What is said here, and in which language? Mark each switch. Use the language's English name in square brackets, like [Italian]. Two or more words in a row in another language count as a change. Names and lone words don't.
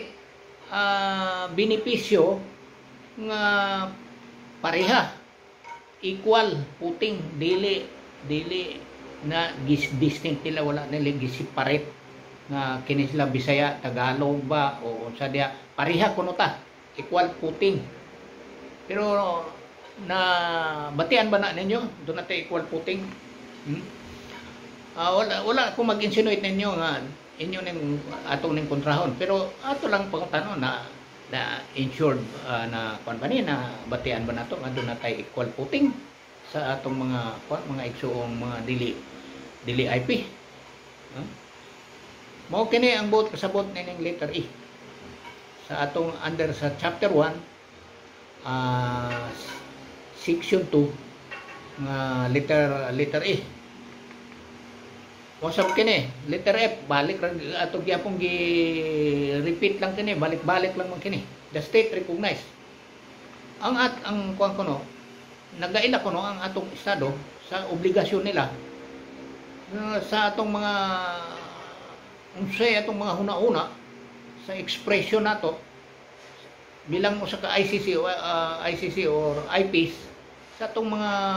[Cebuano] benepisyo nga pareha [English] equal footing [Cebuano] dili na distinct nila wala nila gi-separate nga kini sila Bisaya Tagalog ba o unsa dia pareha kuno ta [English] equal footing [Cebuano] pero na batian ba na ninyo doon natin [English] equal footing [Cebuano] wala ko mag-insinuate ninyo nga inyo ning atong ning kontrahon pero ato lang pangutano na insured na company na batian ba nato nga doon natay [English] equal footing [Cebuano] sa atong mga igsuong mga dili IP mao kini ang buot kasabot ning letter E sa atong under sa chapter 1 section 2 nga letter E wasab kini letter F balik ra ato gyapon repeat lang kini balik-balik lang man kini [English] the state recognize [Cebuano] ang kuan kuno nagaila kuno ang atong estado sa obligasyon nila sa atong mga unsay atong mga huna-una sa expression nato bilang usa ka ICC or IPs sa atong mga